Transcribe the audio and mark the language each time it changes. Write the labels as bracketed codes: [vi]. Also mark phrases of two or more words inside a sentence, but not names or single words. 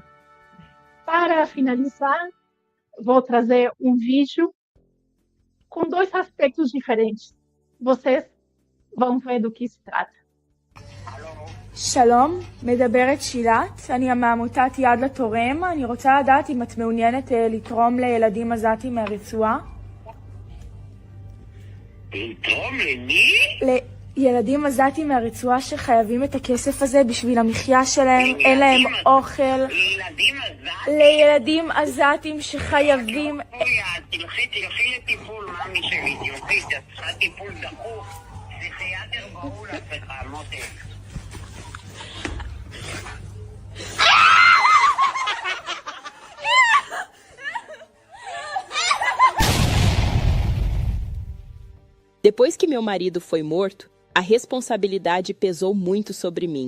[pt] Para finalizar, vou trazer um vídeo com 2 aspectos diferentes. Vocês vão ver do que se trata. [he] שלום, מדברת שילת, אני מעמותת יד לתורם. אני רוצה לדעת אם את מעוניינת לתרום לילדים עזתים מהרצועה. לתרום למי? לילדים עזתים מהרצועה שחייבים את הכסף הזה בשביל המחיה שלהם, אין להם אוכל. לילדים עזתים? לילדים עזתים שחייבים... תלכי לטיפול, ממי שלי, תלכי, צריכה טיפול דחוף. פסיכיאטר ברור לך, מותק. [pt] Depois que meu marido foi morto, a responsabilidade pesou muito sobre mim.